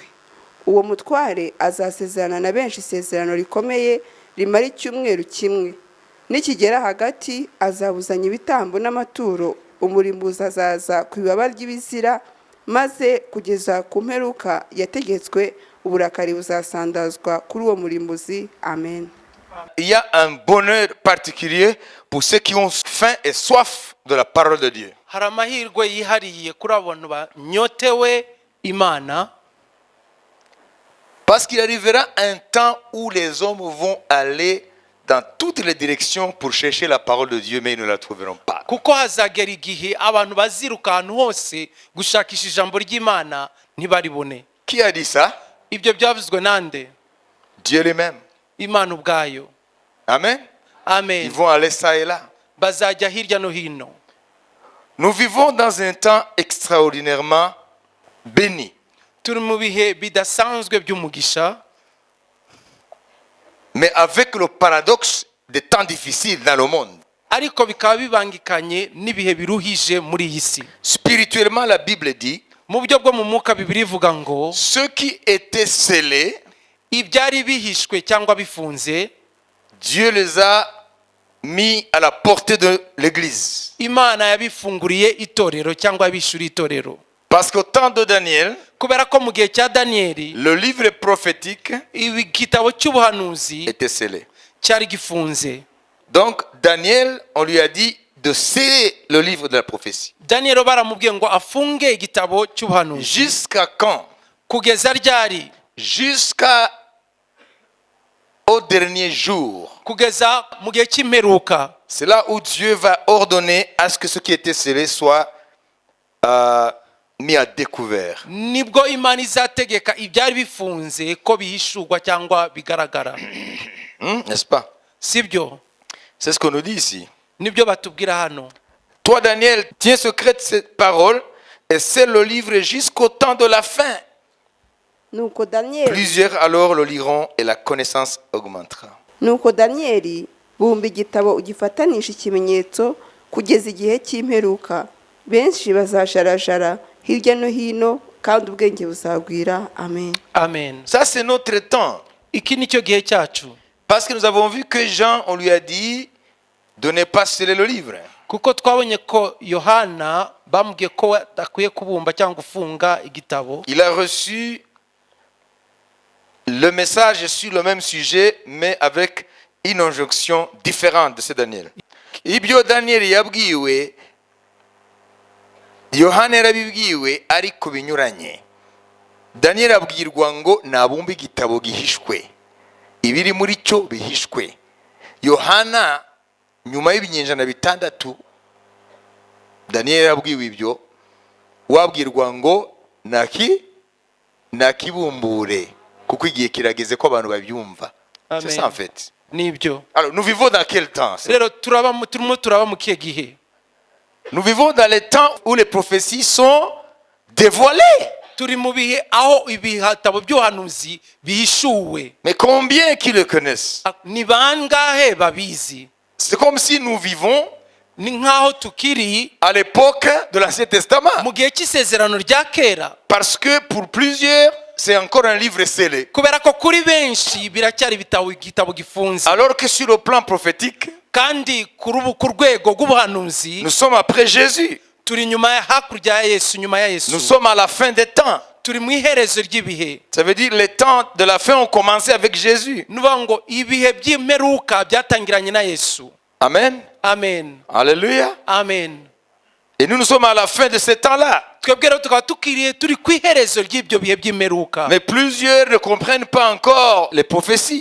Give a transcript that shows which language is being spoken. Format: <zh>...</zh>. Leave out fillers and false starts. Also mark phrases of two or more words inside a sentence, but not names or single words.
<rw>Uwo mutware azasezerana na benshi isezerano rikomeye rimara icyumweru kimwe. Nikigera hagati azabuzanya ibitambo n'amaturo, umurimbuzi azaza ku ibaba ry'ibizira, maze kugeza ku mperuka yategetswe uburakari buzasandazwa kuri uwo murimbuzi. Amen.</rw> <fr>Il y a un bonheur particulier pour ceux qui ont faim et soif de la parole de Dieu.</fr> <rw>Hari amahirwe yihariye kuri abantu banyotewe Imana,</rw> <fr>Parce qu'il arrivera un temps où les hommes vont aller dans toutes les directions pour chercher la parole de Dieu, mais ils ne la trouveront pas.</fr> <rw>kuko hazagera igihe abantu baziruka ahantu hose gushakisha ijambo ry'Imana ntibaribone.</rw> <fr>Qui a dit ça?</fr> <rw>Ibyo byavuzwe nande?</rw> <fr>Dieu lui-même.</fr> <rw>Imana ubwayo.</rw> <fr>Amen. Ils Amen. vont aller ça et là.</fr> <rw>Bazajya hirya no hino.</rw> <fr>Nous vivons dans un temps extraordinairement béni.</fr> <rw>Turi mu bihe bidasanzwe by'umugisha,</rw> <fr>Mais avec le paradoxe des temps difficiles dans le monde.</fr> <rw>ariko bikaba bibangikanye n'ibihe biruhije muri iyi si.</rw> <fr>Spirituellement, la Bible dit,</fr> <rw>Mu buryo bwo mu mwuka Bibiliya ivuga ngo</rw> <fr>ceux qui étaient scellés,</fr> <rw>ibyari bihishwe cyangwa bifunze</rw> <fr>Dieu les a mis à la portée de l'Église.</fr> <rw>Imana yabifunguriye itorero cyangwa yabishuriye itorero.</rw> <fr>Parce qu'au temps de Daniel,</fr> <rw>Kubera ko mu gihe cya Daniyeli</rw> <fr>le livre prophétique</fr> <rw>igitabo cy'ubuhanuzi</rw> <fr>était scellé.</fr> <rw>cyari gifunze.</rw> <fr>Donc Daniel, on lui a dit de sceller le livre de la prophétie.</fr> <rw>Daniyeli baramubwiye ngo afunge igitabo cy'ubuhanuzi.</rw> <fr>Jusqu'à quand?</fr> <rw>Kugeza ryari?</rw> <fr>Jusqu'à au dernier jour.</fr> <rw>Kugeza mu gihe cy'imperuka.</rw> <fr>C'est là où Dieu va ordonner à ce que ce qui était scellé soit mis à découvert.</fr> <rw>Nibwo Imana izategeka ibyari bifunze ko bihishurwa cyangwa bigaragara.</rw> <fr>N'est-ce pas?</fr> <rw>Sibyo?</rw> <fr>C'est ce qu'on nous dit ici.</fr> <rw>Nibyo batubwira hano.</rw> <fr>Toi, Daniel, tiens secrète cette parole et scelle le livre jusqu'au temps de la fin.</fr> <rw>Nuko Daniel</rw> <fr>Plusieurs alors le liront et la connaissance augmentera.</fr> <rw>Nuko Danieli bumba igitabo ugifatanisha ikimenyetso kugeza igihe cy'imperuka. Benshi bazajarajara hirya no hino kandi ubwenge buzagwira. Amen. Amen.</rw> <fr>Ça, c'est notre temps.</fr> <rw>Iki nicyo gihe cyacu.</rw> <fr>Parce que nous avons vu que Jean, on lui a dit de ne pas sceller le livre.</fr> <rw>Kuko twabonye ko Yohana bamubwiye ko adakwiye kubumba cyangwa gufunga igitabo.</rw> <fr>Il a reçu le message sur le même sujet, mais avec une injonction différente de ce Daniel.</fr> <rw>Ibyo Daniel yabwiwe, Yohana yarabibwiwe ariko binyuranye. Daniel abwirwa ngo nabumbe igitabo gihishwe. Ibiri muri cyo bihishwe. Yohana nyuma y'ibinyenjana 6 Daniel yabwiwe ibyo, wabwirwa ngo nakibumbure kuko igihe kirageze ko abantu babyumva.</rw> <fr>C'est ça en fait.</fr> <rw>Nibyo.</rw> <fr>Alors nous vivons dans quel temps?</fr> <rw>Rero turaba mu kihe gihe?</rw> <fr>Nous vivons dans les temps où les prophéties sont dévoilées.</fr> <rw>Turi mu bihe aho ibitabo by'ubuhanuzi bihishuwe.</rw> <fr>Mais combien qui le connaissent?</fr> <rw>Ni bangahe babizi?</rw> <fr>C'est comme si nous vivons</fr> <rw>Ni nkaho tukiri</rw> <fr>à l'époque de l'Ancien Testament.</fr> <rw>mu gihe cy'isezerano rya kera.</rw> <fr>Parce que pour plusieurs, c'est encore un livre scellé.</fr> <rw>Kubera ko kuri benshi biracyari igitabo gifunze.</rw> <fr>Alors que sur le plan prophétique,</fr> <rw>Kandi ku rwego rw'ubuhanuzi</rw> <fr>nous sommes après Jésus.</fr> <rw>turi nyuma hakurya ya Yesu, nyuma ya Yesu.</rw> <fr>Nous sommes à la fin des temps.</fr> <rw>turi mu iherezo ry'ibihe.</rw> <fr>Ça veut dire les temps de la fin ont commencé avec Jésus.</fr> <rw>nuvuga ngo ibihe by'imperuka byatangiranye na Yesu. Amen. Amen. Alléluia. Amen.</rw> <fr>Et nous sommes à la fin de ce temps-là.</fr> <rw>twebwe rero tukaba tukiriye turi ku iherezo ry'ibyo bihe by'imperuka.</rw> <fr>Mais plusieurs ne comprennent pas encore les prophéties.</fr>